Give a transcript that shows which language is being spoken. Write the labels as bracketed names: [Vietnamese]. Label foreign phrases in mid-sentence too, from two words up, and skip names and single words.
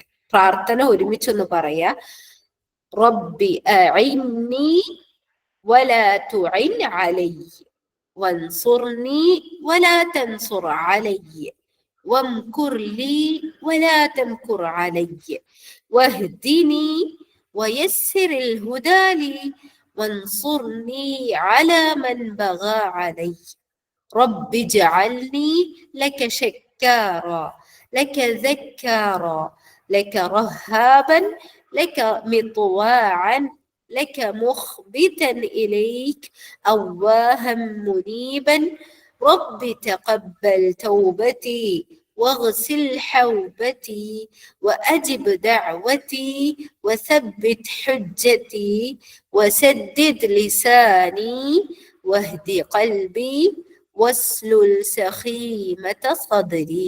[Malayalam] പ്രാർത്ഥന ഒരുമിച്ചൊന്ന് പറയാ. [Arabic] رب أعني ولا تعن علي وانصرني ولا تنصر علي وامكر لي ولا تمكر علي واهدني ويسر الهدى لي وانصرني على من بغى علي رب اجعلني لك شكارا لك ذكارا لك رهابا لك مطواعا لك مخبتا إليك أواها منيبا رب تقبل توبتي واغسل حوبتي وأجب دعوتي وثبت حجتي وسدد لساني واهد قلبي واسلل سخيمة صدري.